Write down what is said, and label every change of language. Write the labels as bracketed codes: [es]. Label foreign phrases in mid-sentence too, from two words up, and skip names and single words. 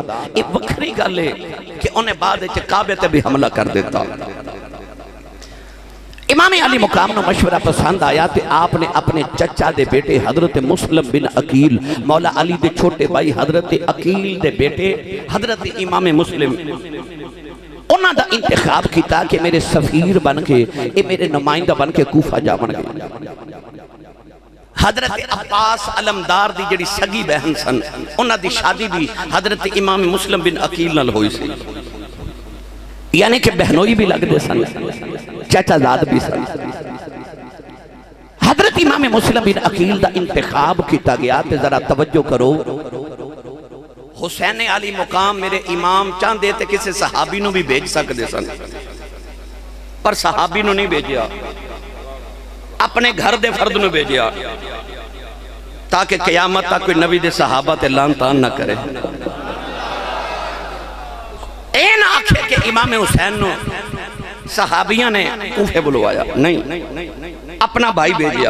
[pa] یہ وکھری گل ہے کہ انہیں بعد کعبے تے بھی حملہ کر دیتا. امام علی مقام نو مشورہ پسند آیا تے آپ نے اپنے چچا دے بیٹے حضرت مسلم بن عقیل, مولا علی دے چھوٹے بھائی حضرت عقیل دے بیٹے حضرت امام مسلم, انہاں دا انتخاب کیتا کہ میرے سفیر بن کے, اے میرے نمائندہ بن کے کوفہ جا بن گئے. حضرت عباس علمدار دی جڑی سگی بہن سن, انہاں دی شادی بھی حضرت امام مسلم بن عقیل نال ہوئی سی, یعنی کہ بہنوئی بھی لگ دے سن, چچا زاد بھی سن. حضرت امام مسلم بن عقیل دا انتخاب کیتا گیا تے ذرا توجہ کرو. حسین علی مقام میرے امام چاندے تے کسے صحابی نو بھی بھیج سکتے سن, پر صحابی نو نہیں بھیجیا, اپنے گھر دے فرد نو بھیجیا تاکہ قیامت تک کوئی نبی دے صحابہ تے لان تان نہ کرے. این آنکھے کہ امام حسین نو صحابیاں نے کوفے بلوایا نہیں, اپنا بھائی بھیجیا.